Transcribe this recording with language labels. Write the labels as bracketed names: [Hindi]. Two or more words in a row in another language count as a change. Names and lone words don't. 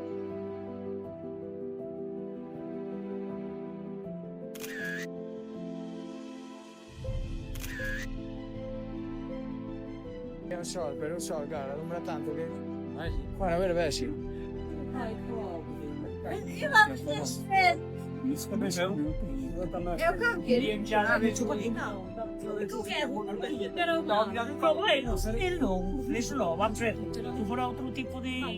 [Spanish] Pero el sol, claro, alumbra tanto que... Bueno, a ver si. [Portuguese] E vamos descer. Eu queria. [Spanish] Pero no, bueno, eso no, vamos a ver, si fuera otro tipo de...